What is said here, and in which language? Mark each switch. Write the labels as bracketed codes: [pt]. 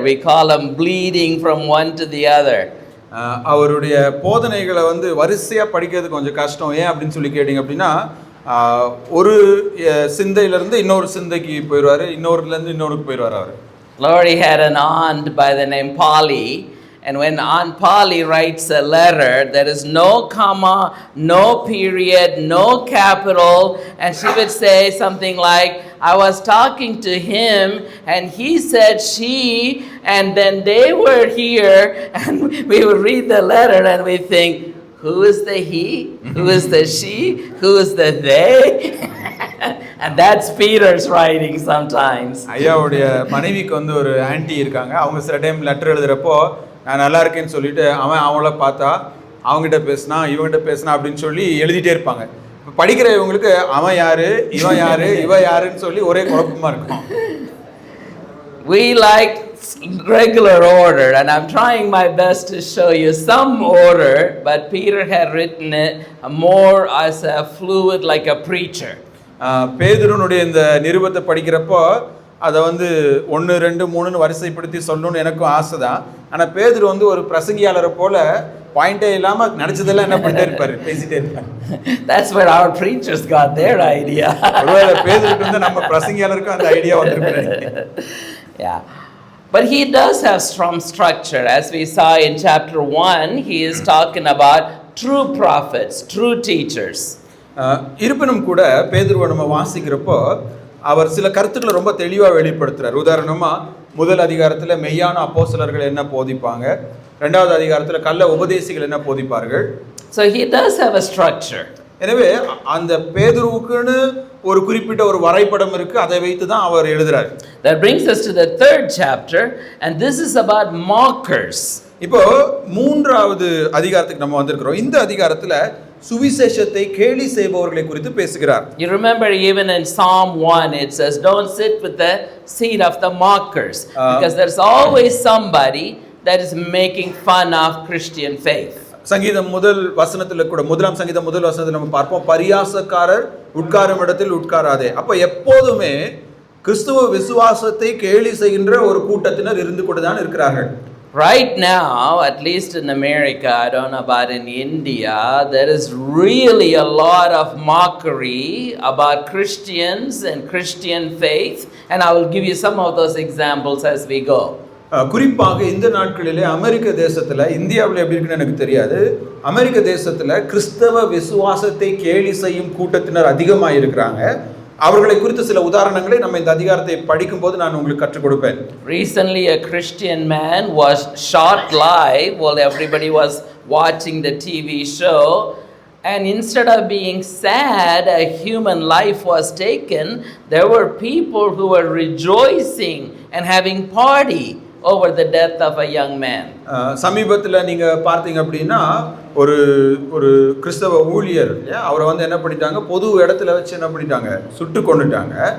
[en] We call them bleeding from one to the other. [ta] அவருடைய போதனைகளை வந்து வரிசையா படிக்கிறது கொஞ்சம் கஷ்டம். ஏன் அப்படின்னு சொல்லி கேட்டிங்க அப்படின்னா, ஒரு சிந்தையிலிருந்து இன்னொரு சிந்தைக்கு போயிடுவார், இன்னொருலேருந்து இன்னொருக்கு போயிடுவார் அவர். [en] Lori had an aunt by the name Polly, and when Aunt Polly writes a letter, there is no comma, no period, no capital, and she would say something like, I was talking to him and he said she, and then they were here, and we would read the letter and we think, who is the he? Who is the she? Who is the they? And that's Peter's writing sometimes. [ta] ஐயாவுடைய மனைவிக்கு வந்து ஒரு anti இருக்காங்க. அவங்க சில time letter எழுதுறப்போ நான் நல்லா இருக்கேன்னு சொல்லிட்டு அவங்கள பார்த்தா அவங்ககிட்ட பேசினா இவங்ககிட்ட பேசினா அப்படின்னு சொல்லி எழுதிட்டே இருப்பாங்க. இப்போ படிக்கிற இவங்களுக்கு அவன் யாரு, இவன் யாரு, இவ யாருன்னு சொல்லி ஒரே குழப்பமா இருக்கும். [en] We like regular order, and I'm trying my best to show you some order, but Peter had written it more as a fluid, like a preacher. [ta] பேதுருனுடைய இந்த நிருபத்தை படிக்கிறப்போ அதை வந்து 1 2 3ன்னு வரிசைப்படுத்தி சொல்லணும்னு எனக்கும் ஆசை தான். ஆனால் பேதுரு வந்து ஒரு பிரசங்கியாளரை போல பாயிண்டே இல்லாமல் நினச்சதெல்லாம் என்ன பண்ணிட்டே இருப்பார், பேசிட்டே இருப்பார். [en] That's where our preachers got their idea. [ta] பேதுருக்கு வந்து நம்ம பிரசங்கியாளருக்கும் அந்த ஐடியா வந்துருக்கு. [en] Yeah. But he does have some structure. As we saw in chapter 1, he is talking about true prophets, true teachers. [ta] இருப்பினும் கூட பேதுருவை நம்ம வாசிக்கிறப்போ அவர் சில கருத்துக்களை ரொம்ப தெளிவாக வெளிப்படுத்துறார். உதாரணமாக முதல் அதிகாரத்தில் மெய்யான அப்போஸ்தலர்கள் என்ன போதிப்பாங்க, 2வது அதிகாரத்தில் கள்ள உபதேசிகள் என்ன போதிப்பார்கள். [en] So he does have a structure. [ta] எனவே அந்த பேதுருவுக்குன்னு ஒரு குறிப்பிட்ட ஒரு வரைபடம் இருக்கு, அதை வைத்து தான் அவர் எழுதுறார். [en] That brings us to the 3rd chapter, and this is about mockers. [ta] இப்போ 3வது அதிகாரத்துக்கு நம்ம வந்திருக்கிறோம். இந்த அதிகாரத்தில் சுவிசேஷத்தை கேலி செய்பவர்களை குறித்து பேசுகிறார். [en] You remember even in Psalm 1 it says don't sit with the seat of the mockers, because there's always somebody that is making fun of Christian faith. [ta] சங்கீதம் முதல் வசனத்தில் கூட, முதலாம் சங்கீதம் முதல் வசனத்தில் நம்ம பார்ப்போம், பரியாசக்காரர் உட்காரும் இடத்தில் உட்காராதே. அப்போ எப்போதுமே கிறிஸ்துவ விசுவாசத்தை கேலி செய்கின்ற ஒரு கூட்டத்தினர் இருந்து கொண்டு தான் இருக்கிறார்கள். [en] Right now, at least in America, I don't know about in India, there is really a lot of mockery about Christians and Christian faith, and I will give you some of those examples as we go. [ta] குறிப்பாக இந்த நாட்களிலே அமெரிக்க தேசத்தில், இந்தியாவில் எப்படி இருக்குன்னு எனக்கு தெரியாது, அமெரிக்க தேசத்தில் கிறிஸ்தவ விசுவாசத்தை கேலி செய்யும் கூட்டத்தினர் அதிகமாக இருக்கிறாங்க. அவர்களை குறித்த சில உதாரணங்களை நம்ம இந்த அதிகாரத்தை படிக்கும்போது நான் உங்களுக்கு கற்றுக் கொடுப்பேன். [en] Recently a Christian man was shot live while everybody was watching the TV show, and instead of being sad a human life was taken, there were people who were rejoicing and having party over the death of a young man. [ta] சமீபத்தில் நீங்கள் பார்த்தீங்க அப்படின்னா ஒரு ஒரு கிறிஸ்தவ ஊழியர் அவரை வந்து என்ன பண்ணிட்டாங்க, பொது இடத்துல வச்சு என்ன பண்ணிட்டாங்க, சுட்டு கொண்டுட்டாங்க.